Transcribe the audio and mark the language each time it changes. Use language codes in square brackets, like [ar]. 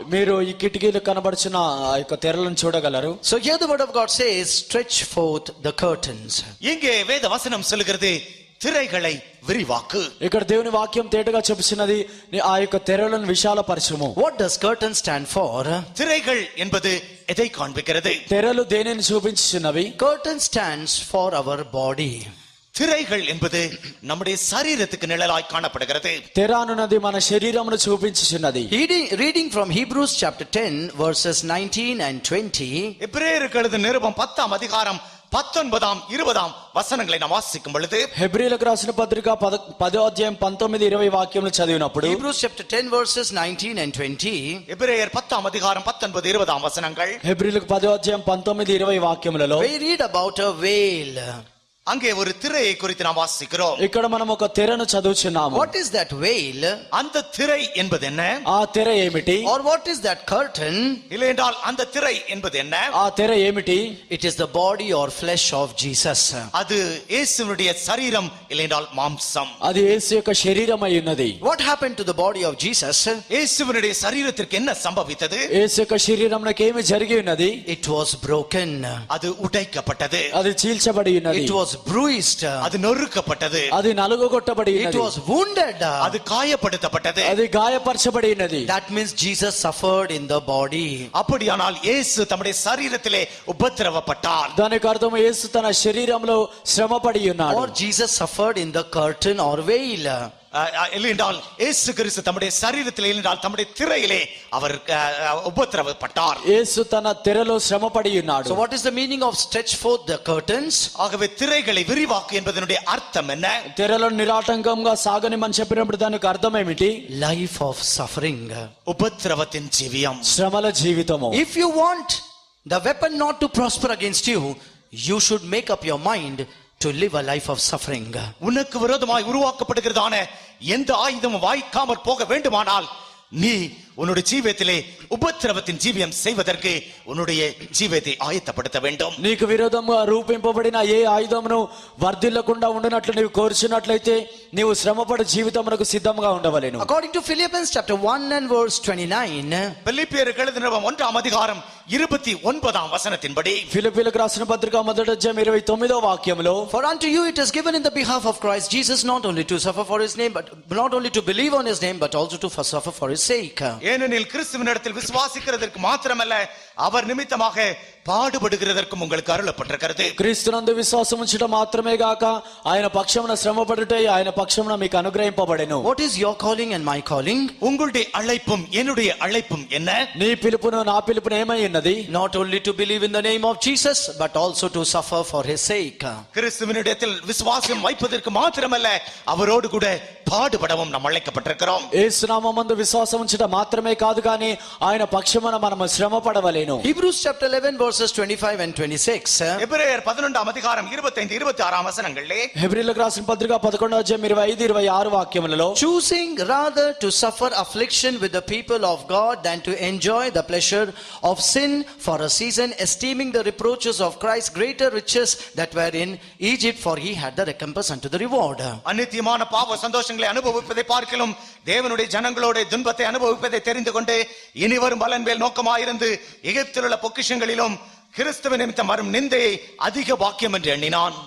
[te] మీరు ఈ కిటికీలు కనబడుచున్న ఆ యొక్క తెరలను చూడగలరు. [en] So here the word of God says, stretch forth the curtains. [ta] இங்கே வேத வசனம் சொல்லுகிறது திரைகளை விரிவாக்கு. [te] ఇక్కడ దేవుని వాక్యం తేటగా చెప్పుచున్నది ఆ యొక్క తెరలను విశాలపరచుము. [en] What does curtain stand for? [ta] திரைகள் என்பது எதை காண்பிக்கிறது? [te] తెరలు దేనిని చూపించుచున్నవి? [en] Curtain stands for our body. [ta] திரைகள் என்பது நம்முடைய சரீரத்துக்கு நிழலாய் காணப்படுகிறது. [te] తెర అనున్నది మన శరీరమును చూపించుచున్నది. [en] Reading from Hebrews chapter 10 verses 19 and 20. [ta] எபிரேயருக்கு எழுதின நிருபம் 10ஆம் அதிகாரம் 19ஆம் 20ஆம் வசனங்களை நாம் வாசிக்கும் பொழுது, [te] హెబ్రీయులకు రాసిన పత్రిక 10వ అధ్యాయం 19 20 వాక్యములు చదివినప్పుడు, [en] Hebrews chapter 10 verses 19 and 20. [ta] எபிரேயர் 10ஆம் அதிகாரம் 19 20ஆம் வசனங்கள், [te] హెబ్రీయులకు 10వ అధ్యాయం 19 20 వాక్యములలో [en] We read about a veil. [ta] அங்கே ஒரு திரையை குறித்து நாம் வாசிக்கிறோம். [te] ఇక్కడ మనం ఒక తెరను చదువుచున్నాము. [en] What is that veil? [ta] அந்த திரை என்பது என்ன? [te] ఆ తెర ఏమిటి? [en] Or what is that curtain? [ta] இல்லை என்றால் அந்த திரை என்பது என்ன? [te] ఆ తెర ఏమిటి? [en] It is the body or flesh of Jesus. [ta] அது இயேசுவினுடைய சரீரம், இல்லை என்றால் மாம்சம். [te] అది యేసు యొక్క శరీరం అయి ఉన్నది. [en] What happened to the body of Jesus? [ta] இயேசுவினுடைய சரீரத்திற்கு என்ன சம்பவித்தது? [te] యేసు యొక్క శరీరమునకు ఏమి జరిగి ఉన్నది? [en] It was broken. [ta] அது உடைக்கப்பட்டது. [te] అది చీల్చబడి ఉన్నది. [en] It was bruised. [ta] அது நொறுக்கப்பட்டது. [te] అది నలుగగొట్టబడి [en] It [te] ఉన్నది. [en] was wounded. [ta] அது காயப்படுத்தப்பட்டது. [te] అది గాయపరచబడి ఉన్నది. [en] That means Jesus suffered in the body. [ta] அப்படியானால் இயேசு தம்முடைய சரீரத்திலே உபத்திரவப்பட்டார். [te] దానికి అర్థం యేసు తన శరీరంలో శ్రమపడి ఉన్నాడు. [en] Or Jesus suffered in the curtain or veil. [ta] இல்லை என்றால் இயேசு கிறிஸ்து தம்முடைய சரீரத்திலே, இல்லை என்றால் தம்முடைய திரையிலே அவர் உபத்திரவப்பட்டார். [te] యేసు తన తెరలో శ్రమపడి ఉన్నాడు. [en] So what is the meaning of stretch forth the curtains? [ta] ஆகவே திரைகளை விரிவாக்கு என்பதனுடைய அர்த்தம் என்ன? [te] తెరలను నిరాటంకంగా సాగనిమని చెప్పినప్పుడు దానికి అర్థం ఏమిటి? [en] Life of suffering. [ta] உபத்திரவத்தின் ஜீவியம். [te] శ్రమల జీవితము. [en] If you want the weapon not to prosper against you, you should make up your mind to live a life of suffering. [ta] உனக்கு விரோதமாய் உருவாக்கப்படுகிறதான எந்த ஆயுதமும் வாய்க்காமற் போக வேண்டுமானால் நீ உன்னுடைய ஜீவியத்திலே உபத்திரவத்தின் ஜீவியம் செய்வதற்கு உன்னுடைய ஜீவியத்தை ஆயத்தப்படுத்த வேண்டும். [te] నీకు విరోధముగా రూపింపబడిన ఏ ఆయుధమును వర్ధిల్లకుండా ఉండునట్లు నీవు కోరుచున్నట్లయితే నీవు శ్రమపడు జీవితమునకు సిద్ధంగా ఉండవలెను. [en] According to Philippians chapter 1 and verse 29, [ta] பிலிப்பியருக்கு எழுதின 1ஆம் அதிகாரம் 29ஆம் வசனத்தின்படி [te] ఫిలిప్పీయులకు రాసిన పత్రిక మొదటి అధ్యాయం 29వ వాక్యములో [en] for unto you it is given in the behalf of Christ Jesus not only to suffer for his name, but not only to believe on his name, but also to suffer for his sake. [ta] ஏனெனில் கிறிஸ்துவினிடத்தில் விசுவாசிக்கிறதற்கு மாத்திரமல்ல அவர் நிமித்தமாக பாடுபடுகிறதற்கும் உங்களுக்கு அருளப்பட்டிருக்கிறது. [te] క్రీస్తునందు విశ్వాసం ఉంచుట మాత్రమే గాక ఆయన పక్షమున శ్రమపడుటే ఆయన పక్షమున మీకు అనుగ్రహింపబడెను. [en] What is your calling and my calling? [ta] உங்களுடைய அழைப்பும் என்னுடைய அழைப்பும் என்ன? [te] నీ పిలుపును నా పిలుపును ఏమై ఉన్నది? [en] Not only to believe in the name of Jesus, but also to suffer for his sake. [ta] கிறிஸ்துவினிடத்தில் விசுவாசம் வைப்பதற்கு மாத்திரமல்ல அவரோடு கூட பாடுபடவும் நாம் அழைக்கப்பட்டிருக்கிறோம். [te] యేసు నామమందు విశ్వాసం ఉంచుట మాత్రమే కాదు కానీ ఆయన పక్షమున మనము శ్రమపడవలెను. [en] Hebrews chapter 11 verses 25 and 26. [ta] எபிரேயர் 11ஆம் அதிகாரம் 25 26ஆம் வசனங்களிலே [te] హెబ్రీయులకు రాసిన పత్రిక 11వ అధ్యాయం 25 26 వాక్యములలో [en] Choosing rather to suffer affliction with the people of God than to enjoy the pleasure of sin for a season, esteeming the reproaches of Christ greater riches that were in Egypt, for he had the recompense unto the reward. [ta] அநித்தியமான பாவ சந்தோஷங்களை அனுபவிப்பதை பார்க்கிலும் தேவனுடைய ஜனங்களோட துன்பத்தை அனுபவிப்பதை தெரிந்து கொண்டு இனி வரும் பலன் மேல் நோக்கமாயிருந்து எகிப்தில் உள்ள பொக்கிஷங்களிலும் கிறிஸ்துவின் நிமித்தம் வரும் நிந்தையை அதிக பாக்கியம் என்று எண்ணினான்.